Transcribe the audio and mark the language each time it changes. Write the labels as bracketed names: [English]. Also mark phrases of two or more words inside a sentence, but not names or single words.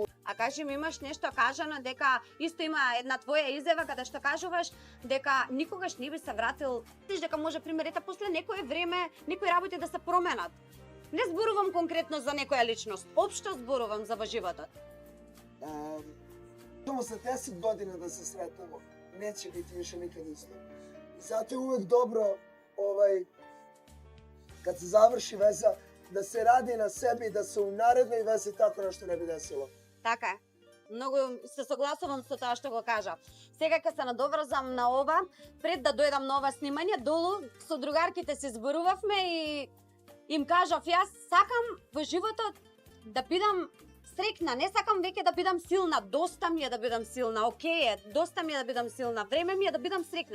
[Macedonian] А кажи ми, имаш нешто кажано дека исто има една твоја изјава каде што кажуваш дека никогаш не би се вратил, дека може пример ета после некое време некои работи да се променат. Не зборувам конкретно за некоја личност, општо зборувам за во животот. Само за 10 година да се сретнемо, [Serbian] неće biti više nikad isto. Zato je uvek dobro, kad se završi veza, da se radi na sebi i da se u narednoj vezi tako nešto ne bi desilo. [Macedonian] Така е. Многу се согласувам со тоа што го кажа. Сега ќе се надоврзам на ова, пред да дојдам на ова снимање, долу со другарките се зборувавме и им кажав, јас сакам во животот да бидам срекна, не сакам веќе да бидам силна, доста ми е да бидам силна, окей е, доста ми е да бидам силна, време ми е да бидам срекна.